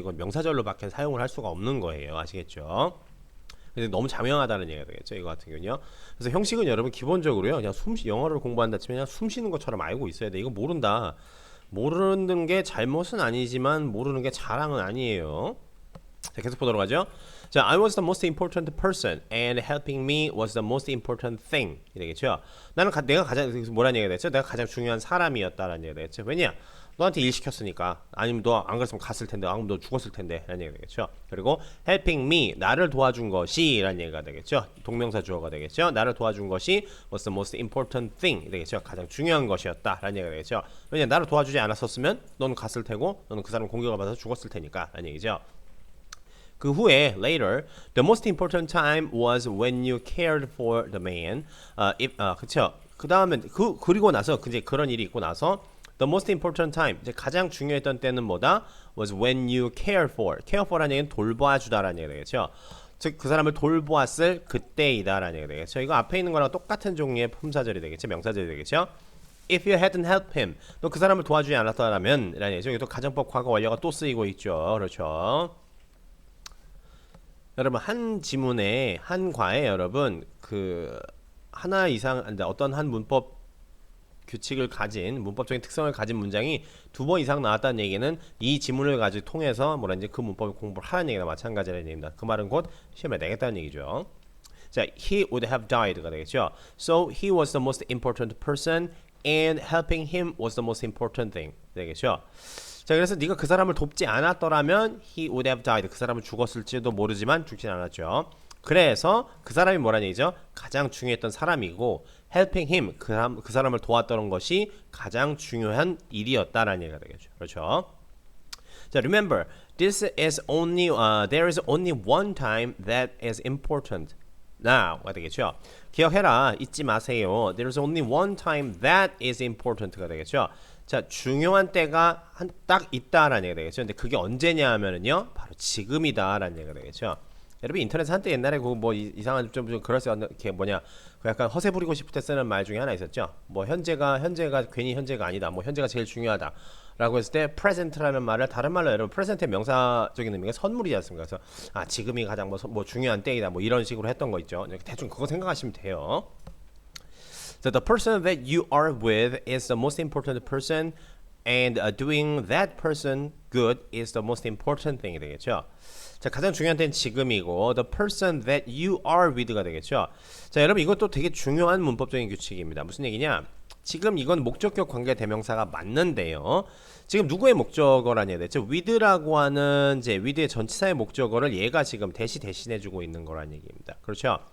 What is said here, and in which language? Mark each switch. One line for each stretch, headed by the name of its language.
Korean: 이건 명사절로밖에 사용을 할 수가 없는 거예요. 아시겠죠? 근데 너무 자명하다는 얘기가 되겠죠. 이거 같은 경우는요. 그래서 형식은 여러분 기본적으로요. 그냥 영어를 공부한다 치면 그냥 숨 쉬는 것처럼 알고 있어야 돼. 이거 모른다. 모르는 게 잘못은 아니지만 모르는 게 자랑은 아니에요. 자, 계속 보도록 하죠.
English: 자, I was the most important person and helping me was the most important thing.
Korean: 이되겠죠. 내가 가장 뭐라는 얘기가 됐죠? 내가 가장 중요한 사람이었다라는 얘기가 되겠죠. 왜냐? 너한테 일 시켰으니까. 아니면 너 안 그랬으면 갔을 텐데. 아니면 너 죽었을 텐데. 라는 얘기가 되겠죠. 그리고
English: helping me
Korean: 나를 도와준 것이 라는 얘기가 되겠죠. 동명사 주어가 되겠죠. 나를 도와준 것이
English: was the most important thing.
Korean: 되겠죠. 가장 중요한 것이었다. 라는 얘기가 되겠죠. 왜냐? 나를 도와주지 않았었으면 너는 갔을 테고 너는 그 사람 공격을 받아서 죽었을 테니까. 라는 얘기죠.
English: 그 후에 later the most important time was when you cared for the man.
Korean: 그쵸. 그 다음에 그리고 나서 이제 그런 일이 있고 나서
English: the most important time
Korean: 이제 가장 중요했던 때는 뭐다?
English: was when you care for라는 얘기는
Korean: 돌봐주다라는 얘기가 되겠죠. 즉 그 사람을 돌보았을 그때이다라는 얘기가 되겠죠. 이거 앞에 있는 거랑 똑같은 종류의 품사절이 되겠죠. 명사절이 되겠죠.
English: If you hadn't helped him
Korean: 너 그 사람을 도와주지 않았더라면 라는 얘기죠. 여기 또 가정법 과거 완료가 또 쓰이고 있죠. 그렇죠. 여러분 한 지문에 한 과에 여러분 그 하나 이상 어떤 한 문법 규칙을 가진 문법적인 특성을 가진 문장이 2번 이상 나왔다는 얘기는 이 지문을 가지고 통해서 뭐라든지 그 문법을 공부를 하라는 얘기나 마찬가지라는 얘기입니다. 그 말은 곧 시험에 내겠다는 얘기죠.
English: 자, he would have died가
Korean: 되겠죠.
English: So he was the most important person and helping him was the most important thing 되겠죠.
Korean: 자, 그래서 네가 그 사람을 돕지 않았더라면
English: he would have died.
Korean: 그 사람은 죽었을지도 모르지만 죽진 않았죠. 그래서 그 사람이 뭐라는 얘기죠? 가장 중요했던 사람이고
English: helping him
Korean: 그 사람을 도왔던 것이 가장 중요한 일이었다라는 얘기가 되겠죠. 그렇죠?
English: 자, remember, this is only there is only one time that is important.
Korean: Now가 되겠죠. 기억해라, 잊지 마세요.
English: There is only one time that is important가 되겠죠.
Korean: 자, 중요한 때가 딱 있다라는 얘기가 되겠죠. 근데 그게 언제냐 하면은요, 바로 지금이다라는 얘기가 되겠죠. 여러분 인터넷 한때 옛날에 그 뭐 이상한 좀 그럴싸한 게 뭐냐, 그 약간 허세 부리고 싶을 때 쓰는 말 중에 하나 있었죠. 뭐 현재가 괜히 현재가 아니다. 뭐 현재가 제일 중요하다. 라고 했을 때 present라는 말을 다른 말로 여러분 present의 명사적인 의미가 선물이지 않습니까? 그래서 지금이 가장 뭐 중요한 때이다. 뭐 이런 식으로 했던 거 있죠. 대충 그거 생각하시면 돼요.
English: So the person that you are with is the most important person and doing that person good is the most important thing이 되겠죠.
Korean: 자, 가장 중요한 때는 지금이고
English: the person that you are with
Korean: 가 되겠죠. 자, 여러분 이것도 되게 중요한 문법적인 규칙입니다. 무슨 얘기냐? 지금 이건 목적격 관계 대명사가 맞는데요. 지금 누구의 목적어라는 얘기 됐죠? with라고 하는 이제 with의 전치사의 목적어를 얘가 지금 대신해주고 있는 거라는 얘기입니다. 그렇죠?